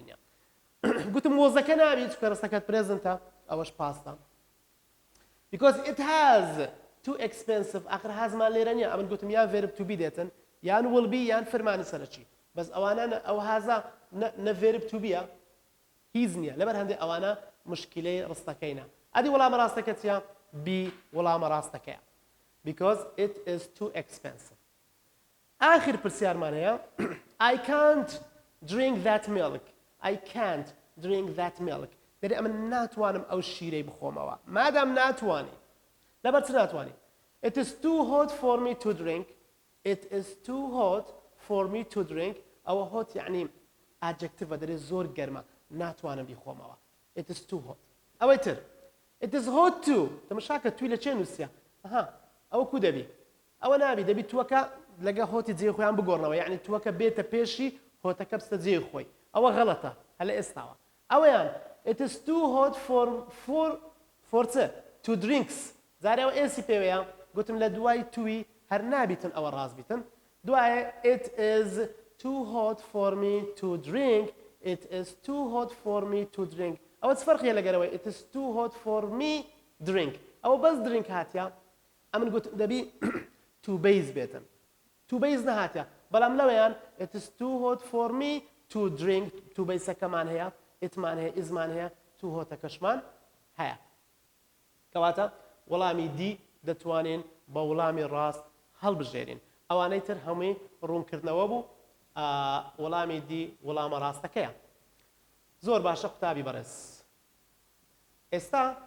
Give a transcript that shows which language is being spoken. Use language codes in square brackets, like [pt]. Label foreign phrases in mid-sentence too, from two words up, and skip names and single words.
[ckb] نییە گوتم وۆزەکە نابی چکە ڕستەکەت پرێزنتە ئەوەش پاستە [en] because it has too expensive [ckb] آخر هازمان لێرە نییە ئەمن گوتم یان [en] verb to be [ckb] دێتن یان [en] will be [ckb] یان فەرمانی سەرەکی بەس ئەوانە ئەو هازا نە [en] verb to be [ckb] هیچ نییە لەبەر هەندێک ئەوانە مشکلەی ڕستەکەینە ئەدی وەڵامە ڕاستەکە چیە بی وەڵامە ڕاستەکەیە [en] because it is too expensive [ckb] آخر پرسیارمان هەیە [en] I can't drink that milk [ckb] دەری ئەمن ناتوانم ئەو شیرەی بخۆمەوە مادام ناتوانی لەبەر چ ناتوانی [en] it is too hot for me to drink [ckb] ئەوە hot یعنی ئادجکتیڤە دەرێ زۆر گەرمە ناتوانم بیخۆمەوە [en] it is too hot [ckb] ئەوەی تر [en] it is hot too [ckb] تەماشاکە توی لە چێ نووسیە ئەوە کو دەبی ئەوە نابی دەبی تووەکە لەگە هۆتی جێ خۆیان بگۆڕنەوە یعنی تووەکە بێتە پێشی هۆتەکە بستە جێ خۆی ئەوە غەڵەتە هەلە ئێستاوە ئەوەیان [en] it is too hot for to drinks [ckb] زارەوە ئێسی پێوەیە گوتم لە دوای توی هەر نابیتن ئەوە ڕاست بیتن دوایە [en] it is too hot for me to drink [ckb] ئەوە چ فەرقیە لەگەرەوەی [en] it is too hot for me drink [ckb] ئەوە بەس drink هاتیە ئەمن گوتم دەبی [en] to base [ckb] بێتن [en] to base [ckb] نەهاتیە بەڵام لەوەیان [en] it is too hot for me to drink [ckb] to بەیسەکەمان هەیە ئیتمان هەیە ئیزمان هەیە to هۆتەکەشمان هەیە کەواتە وەڵامی دی دەتوانین بە وەڵامی ڕاست هەڵبژێرین ئەوانەی تر هەمووی ڕوونکردنەوە بوو وەڵامی دی وەڵامە ڕاستەکەیە زۆر باشە قوتابی بەڕێز ئێستا